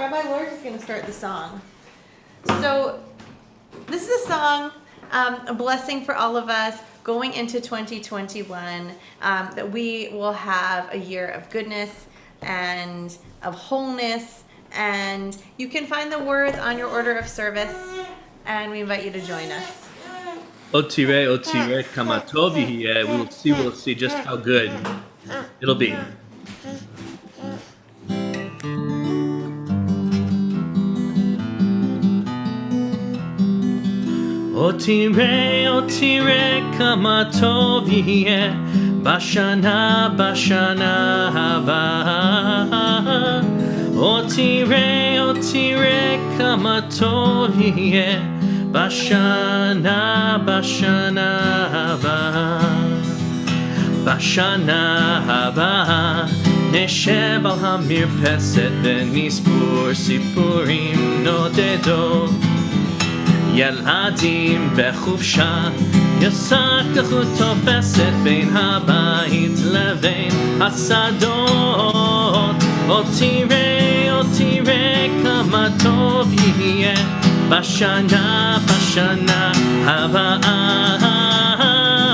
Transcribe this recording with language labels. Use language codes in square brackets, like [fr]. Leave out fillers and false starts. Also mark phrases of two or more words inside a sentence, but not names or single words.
[en] Rabbi Lord is going to start the song. So this is a song, a blessing for all of us going into 2021, that we will have a year of goodness and of wholeness. And you can find the words on your order of service, and we invite you to join us. [he] עוד תראה, כמה טוב יהיה. [en] We'll see just how good it'll be. [he] עוד תראה, כמה טוב יהיה, בשנה הבאה. עוד תראה, כמה טוב יהיה, בשנה הבאה. בשנה הבאה, נשב על המרפסת ונספור ציפורים נודדות. ילדים בחופשה, יסקחו תופסת בין הבית לבין השדות. עוד תראה כמה טוב יהיה בשנה הבאה.